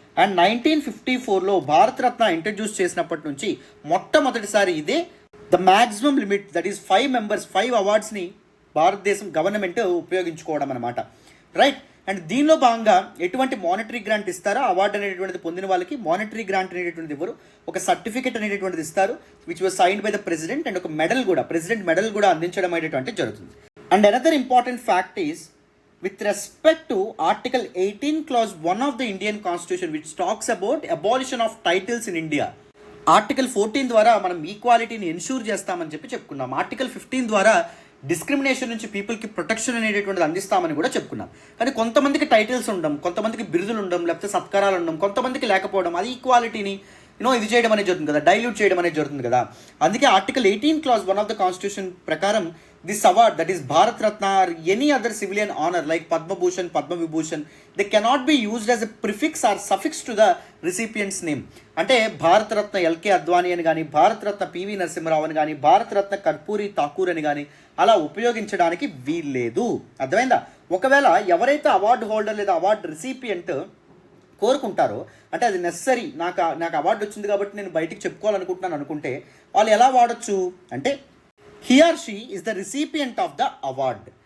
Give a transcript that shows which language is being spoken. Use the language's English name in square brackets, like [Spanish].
[Telugu] And 1954లో Bharat Ratna introduce చేసినప్పటి నుంచి మొట్టమొదటిసారి ఇదే [English] the maximum limit, that is 5 members, [Telugu] 5 అవార్డ్స్ని భారతదేశం గవర్నమెంట్ ఉపయోగించుకోవడం అనమాట. రైట్. అండ్ దీనిలో భాగంగా ఎటువంటి మానిటరీ గ్రాంట్ ఇస్తారో అవార్డు అనేటువంటిది పొందిన వాళ్ళకి మానిటరీ గ్రాంట్ అనేటువంటిది ఇవ్వరు, ఒక సర్టిఫికేట్ అనేటువంటిది ఇస్తారు [English] Which was signed by the president. [Telugu] And ఒక మెడల్ కూడా, ప్రెసిడెంట్ మెడల్ కూడా అందించడం అనేటువంటిది జరుగుతుంది. [English] And another important fact is with respect to Article 18 Clause 1 of the Indian Constitution which talks about abolition of titles in India. [Telugu] Article 14 ద్వారా మనం ఈక్వాలిటీని ensure చేస్తామని చెప్పుకున్నాం. Article 15 ద్వారా డిస్క్రిమినేషన్ నుంచి పీపుల్కి ప్రొటెక్షన్ అనేటటువంటిది అందిస్తామని కూడా చెప్పుకున్నాం. కానీ కొంతమందికి టైటిల్స్ ఉండడం, కొంతమందికి బిరుదులు ఉండడం, లేకపోతే సత్కారాలు ఉండడం, కొంతమందికి లేకపోవడం, అది ఈక్వాలిటీని ఇది చేయడం అనేది జరుగుతుంది కదా, డైల్యూట్ చేయడం అనేది జరుగుతుంది కదా. [English] అందుకే Article 18 Clause 1 of the Constitution ప్రకారం this award, that is Bharat Ratna or any other civilian honor like Padma Bhushan, Padma Vibhushan, they cannot be used as a prefix or suffix to the recipient's name. [Telugu] అంటే Bharat Ratna LK Advani అని కానీ, Bharat Ratna PV Narasimharao అని కానీ, భారత రత్న కర్పూరి ఠాకూర్ అని కానీ అలా ఉపయోగించడానికి వీల్లేదు. అర్థమైందా? ఒకవేళ ఎవరైతే అవార్డు హోల్డర్ లేదా అవార్డు రిసిపియంట్ కోరుకుంటారో అంటే అది నెసరీ, నాకు అవార్డు వచ్చింది కాబట్టి నేను బయటికి చెప్పుకోవాలనుకుంటున్నాను అనుకుంటే వాళ్ళు ఎలా వాడచ్చు అంటే [English] he or she is the recipient of the award.